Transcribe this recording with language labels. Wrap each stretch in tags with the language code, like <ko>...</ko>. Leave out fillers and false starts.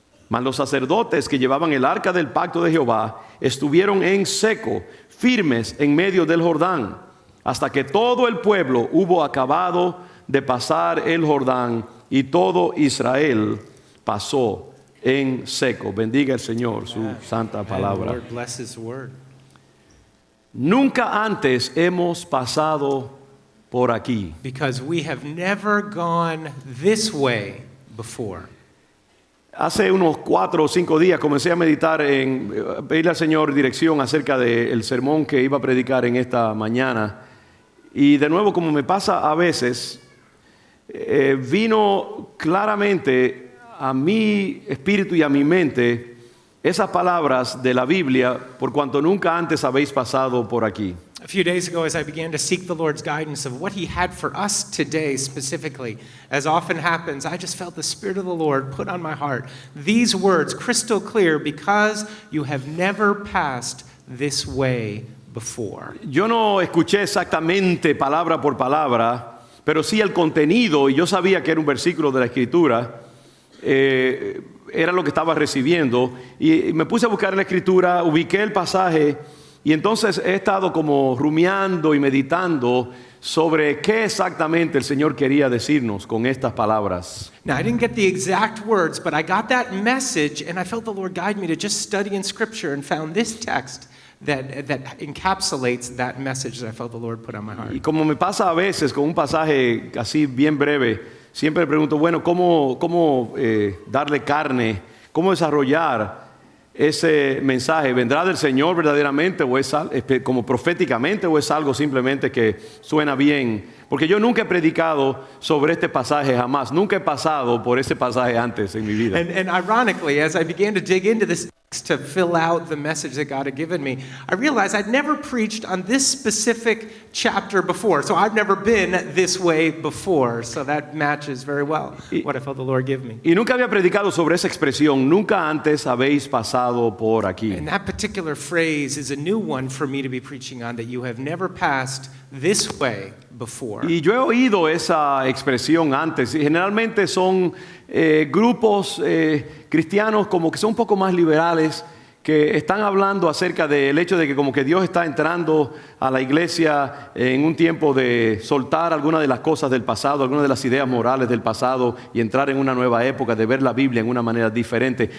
<es>Mas los sacerdotes que llevaban el arca del pacto de Jehová estuvieron en seco, firmes en medio del Jordán, hasta que todo el pueblo hubo acabado de pasar el Jordán, y todo Israel pasó en seco. Bendiga el Señor su santa palabra.</es> <en>Lord bless His word.</en> <es>Nunca antes hemos pasado por aquí.</es> <en>Because we have never gone this way before.</en> <es>Hace unos 4 o 5 días comencé a meditar en pedirle al Señor dirección acerca del sermón que iba a predicar en esta mañana. Y de nuevo, como me pasa a veces, vino claramente a mi espíritu y a mi mente esas palabras de la Biblia, por cuanto nunca antes habéis pasado por aquí.</es> <en>A few days ago, as I began to seek the Lord's guidance of what He had for us today specifically, as often happens, I just felt the Spirit of the Lord put on my heart these words crystal clear: because you have never passed this way before.</en> <es>Yo no escuché exactamente palabra por palabra, pero sí el contenido, y yo sabía que era un versículo de la Escritura, era lo que estaba recibiendo, y me puse a buscar en la Escritura, ubiqué el pasaje, y entonces he estado como rumiando y meditando sobre qué exactamente el Señor quería decirnos con estas palabras.</es> <en>Now, I didn't get the exact words, but I got that message, and I felt the Lord guide me to just study in Scripture and found this text that encapsulates that message that I felt the Lord put on my heart.</en> <es>Y como me pasa a veces con un pasaje así bien breve, siempre pregunto, bueno, ¿cómo darle carne? ¿Cómo desarrollar ese mensaje? ¿Vendrá del Señor verdaderamente o es como proféticamente o es algo simplemente que suena bien? Porque yo nunca he predicado sobre este pasaje jamás. Nunca he pasado por ese pasaje antes en mi vida.</es> <en>And ironically, as I began to dig into this text to fill out the message that God had given me, I realized I'd never preached on this specific chapter before. So I've never been this way before. So that matches very well what I felt the Lord give me.</en> <es>Y nunca había predicado sobre esa expresión. Nunca antes habéis pasado por aquí.</es> <en>And that particular phrase is a new one for me to be preaching on, that you have never passed this way before.</en> <es>Y yo he oído esa expresión antes, y generalmente son grupos cristianos como que son un poco más liberales, que están hablando acerca del hecho de que como que Dios está entrando a la iglesia en un tiempo de soltar algunas de las cosas del pasado, algunas de las ideas morales del pasado y entrar en una nueva época, de ver la Biblia en una manera diferente.</es>